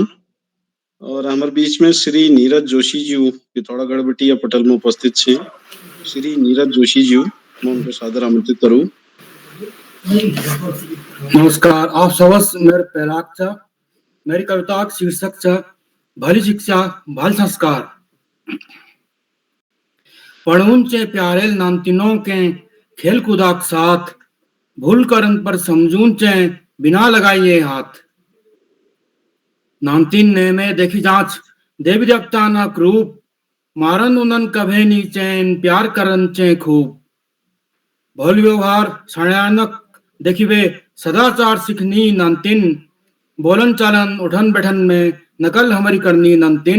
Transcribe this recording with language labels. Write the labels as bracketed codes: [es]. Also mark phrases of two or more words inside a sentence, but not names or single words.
[kfy] और हमारे बीच में श्री नीरज जोशी जी पिथौरागढ़ बटिया पटल में उपस्थित छे। [hi] श्री नीरज जोशी जी मैं उनको सादर आमंत्रित करूं। [kfy] नमस्कार, आप सबस मेरे पैराक चा मेरी कविता का शीर्षक चा भली शिक्षा भल संस्कार। पढ़ून चे प्यारेल नामतिनों के खेल कूदाक साथ, भूल करन पर समझून चे बिना लगाइए हाथ। नामतिन ने में देखी जांच देवी देवता ना क्रूप, मारन उनन कभे नी चैन प्यार करन चे खूब। भोल व्यवहार सयानक देखिवे सदाचार सिखनी नामतिन, बोलन चालन उठन बैठन में नकल हमारी करनी नामतिन।